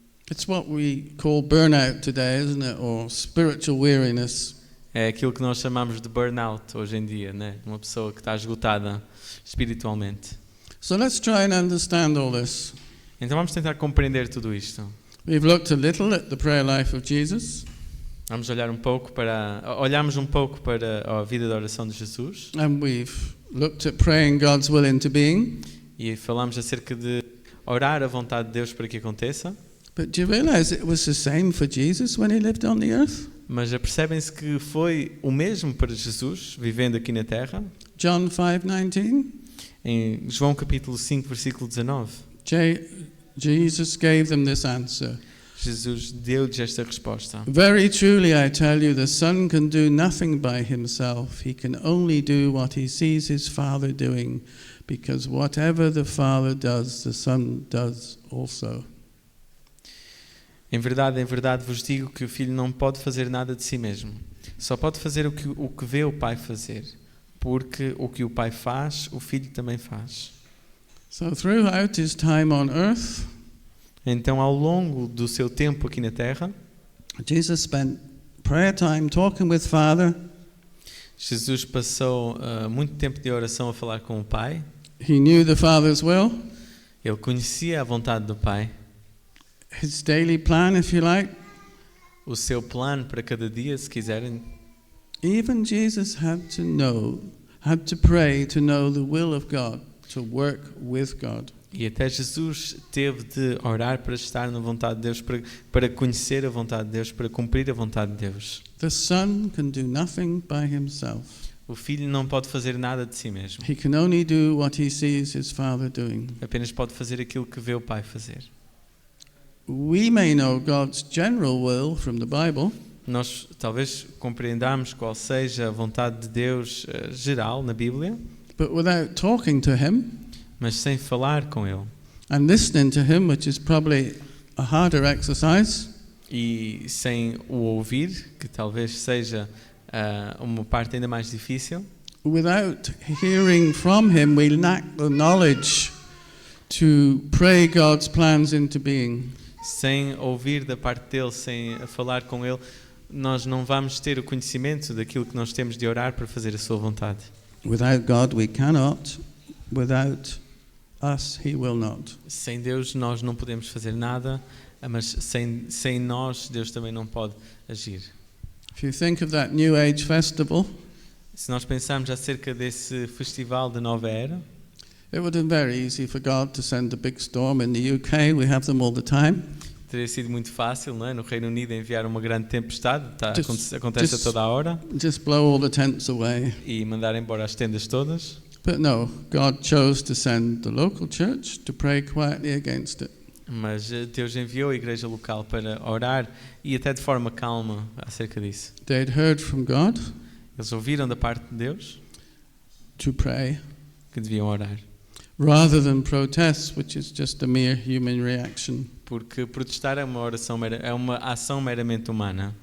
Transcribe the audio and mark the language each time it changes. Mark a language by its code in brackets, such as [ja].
[en] It's what we call burnout today, isn't it? Or spiritual weariness. [pt] É aquilo que nós chamamos de burnout hoje em dia, né? Uma pessoa que está esgotada espiritualmente. [en] So let's try and understand all this. [pt] Então vamos tentar compreender tudo isto. [en] We've looked a little at the prayer life of Jesus, [pt] Vamos olhamos um pouco para a vida de oração de Jesus [en] and we've looked at praying God's will into being. [pt] e falamos acerca de orar a vontade de Deus para que aconteça. [en] But do you realize it was the same for Jesus when he lived on the earth? [pt] Mas percebem-se que foi o mesmo para Jesus, vivendo aqui na Terra. [en] John 5:19. [pt] Em João capítulo 5, versículo 19, [en] Jesus gave them this answer. [pt] Jesus deu-lhes esta resposta. [en] Very truly I tell you, the Son can do nothing by himself. He can only do what he sees his Father doing, because whatever the Father does, the Son does also. [pt] Em verdade vos digo que o Filho não pode fazer nada de si mesmo. Só pode fazer o que vê o Pai fazer. Porque o que o Pai faz, o Filho também faz. [en] So throughout his time on earth, [pt] Então, ao longo do seu tempo aqui na Terra, [en] Jesus spent prayer time talking with Father. [pt] Jesus passou muito tempo de oração a falar com o Pai. [en] He knew the Father's will, [pt] Ele conhecia a vontade do Pai. [en] his daily plan, if you like. [pt] O seu plano para cada dia, se quiserem. [en] Even Jesus had to pray to know the will of God, to work with God. [pt] E até Jesus teve de orar para estar na vontade de Deus, para conhecer a vontade de Deus, para cumprir a vontade de Deus. [en] The Son can do nothing by himself. [pt] O Filho não pode fazer nada de si mesmo. [en] He can only do what he sees his Father doing. [pt] Apenas pode fazer aquilo que vê o Pai fazer. [en] We may know God's general will from the Bible, [pt] Nós talvez compreendamos qual seja a vontade de Deus geral na Bíblia, [en] but without talking to him [pt] mas sem falar com Ele. [en] and listening to him, which is probably a harder exercise, [pt] E sem o ouvir, que talvez seja uma parte ainda mais difícil. [en] without hearing from him, we lack the knowledge to pray God's plans into being. [pt] Sem ouvir da parte dele, sem falar com ele, nós não vamos ter o conhecimento daquilo que nós temos de orar para fazer a sua vontade. [en] Without God, we cannot. Without us, he will not. [pt] Sem Deus nós não podemos fazer nada, mas sem nós Deus também não pode agir. [en] If you think of that New Age festival, [pt] Se nós pensarmos acerca desse festival da nova era, [en] it would have been very easy for God to send a big storm in the UK. We have them all the time. [pt] teria sido muito fácil, não é? No Reino Unido enviar uma grande tempestade, [en] Just- [pt] acontece a [en] just- [pt] toda a hora, [en] Just blow all the tents away. [pt] e mandar embora as tendas todas. [en] But no, God chose to send the local church to pray quietly against it. [pt] Mas Deus enviou a igreja local para orar e até de forma calma acerca disso. [en] They'd heard from God [pt] Eles ouviram da parte de Deus [en] to pray [pt] que deviam orar. [en] rather than protest, which is just a mere human reaction. [pt] Porque protestar é uma ação meramente humana.